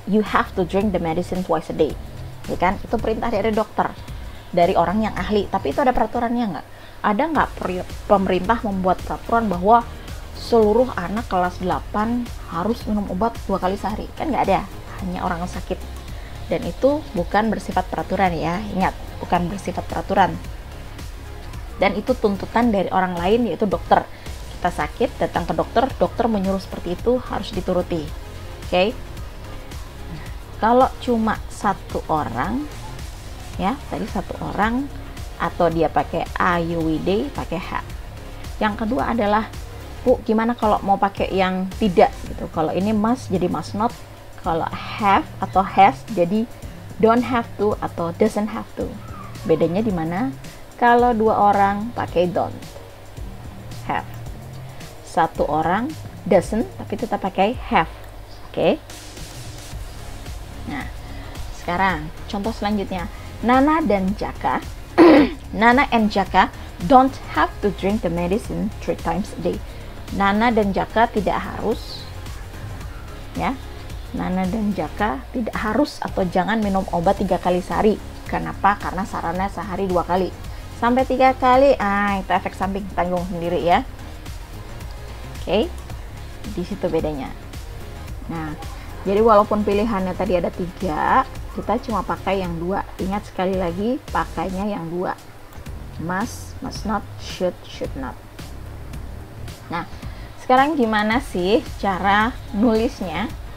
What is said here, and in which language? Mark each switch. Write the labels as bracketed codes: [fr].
[en] You have to drink the medicine twice a day. [id] Ya kan? Itu perintah dari dokter, dari orang yang ahli. Tapi itu ada peraturannya nggak? Ada nggak pemerintah membuat peraturan bahwa seluruh anak kelas 8 harus minum obat 2 kali sehari? Kan nggak ada. Hanya orang yang sakit. Dan itu bukan bersifat peraturan ya. Ingat, bukan bersifat peraturan. Dan itu tuntutan dari orang lain, yaitu dokter. Kita sakit, datang ke dokter, dokter menyuruh seperti itu, harus dituruti. Oke? Nah, kalau cuma satu orang, ya, tadi satu orang, atau dia pakai AUWD, pakai H. Yang kedua adalah, bu, gimana kalau mau pakai yang tidak gitu? Kalau ini must jadi must not, kalau have atau has jadi [en] don't have to [id] atau [en] doesn't have to. [id] Bedanya di mana? Kalau 2 orang pakai [en] don't have, [id] satu orang doesn't tapi tetap pakai have. Oke? Nah, sekarang contoh selanjutnya, Nana dan Jaka [en] Nana and Jaka don't have to drink the medicine 3 times a day. [id] Nana dan Jaka tidak harus, ya, Nana dan Jaka tidak harus atau jangan minum obat 3 kali sehari. Kenapa? Karena sarannya sehari 2 kali. Sampai 3 kali, itu efek samping, tanggung sendiri ya. Oke, di situ bedanya. Nah, jadi walaupun pilihannya tadi ada 3, kita cuma pakai yang 2. Ingat sekali lagi, pakainya yang 2. [en] Must, must not, should, should not. [id] Nah, sekarang gimana sih cara nulisnya?